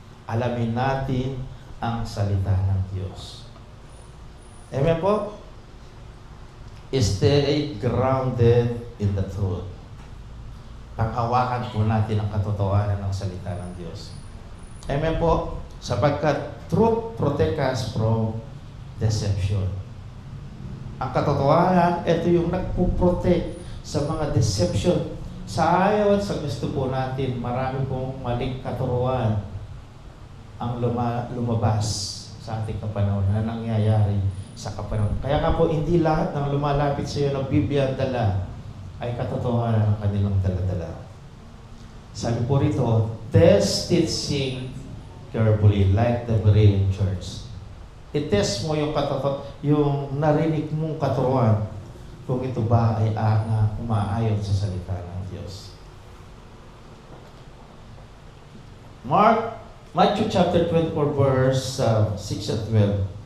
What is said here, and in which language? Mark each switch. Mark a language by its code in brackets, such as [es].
[tl] Alamin natin ang salita ng Diyos. Amen po? [en] Stay grounded in the truth. [tl] Panghawakan po natin ang katotohanan ng salita ng Diyos. Amen po? Sapagkat [en] truth protect us from deception. [tl] Ang katotohanan, ito yung nagpo-protect sa mga deception, Sa ayaw at sa gusto po natin, marami pong maling katuruan ang lumabas sa ating kapanahon na nangyayari sa kapanahon. Kaya nga po, hindi lahat ng lumalapit sa iyo ng Biblia ang dala ay katotohanan ng kanilang dala-dala. Sabi po rito, [en] test teaching carefully like the Berean church. [tl] I-test mo yung narinig mong katuruan kung ito ba ay umaayon sa salita ng Diyos. [en] Matthew chapter 24 verse 6 at 12.